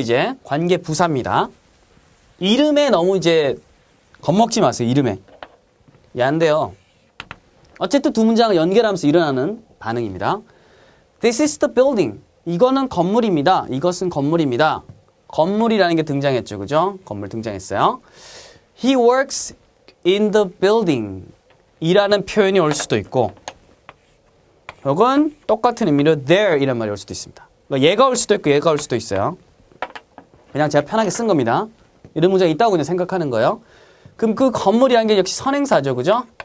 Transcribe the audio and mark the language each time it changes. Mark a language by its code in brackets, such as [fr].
[ko] 이제 관계부사입니다. 이름에 너무 이제 겁먹지 마세요. 이름에. 안 돼요. 어쨌든 두 문장을 연결하면서 일어나는 반응입니다. [en] This is the building. [ko] 이거는 건물입니다. 이것은 건물입니다. 건물이라는 게 등장했죠. 그죠? 건물 등장했어요. [en] He works in the building. [ko] 이라는 표현이 올 수도 있고, 혹은 똑같은 의미로 there 이란 말이 올 수도 있습니다. 얘가 올 수도 있고 얘가 올 수도 있어요. 그냥 제가 편하게 쓴 겁니다. 이런 문장이 있다고 그냥 생각하는 거예요. 그럼 그 건물이라는 게 역시 선행사죠. 그죠?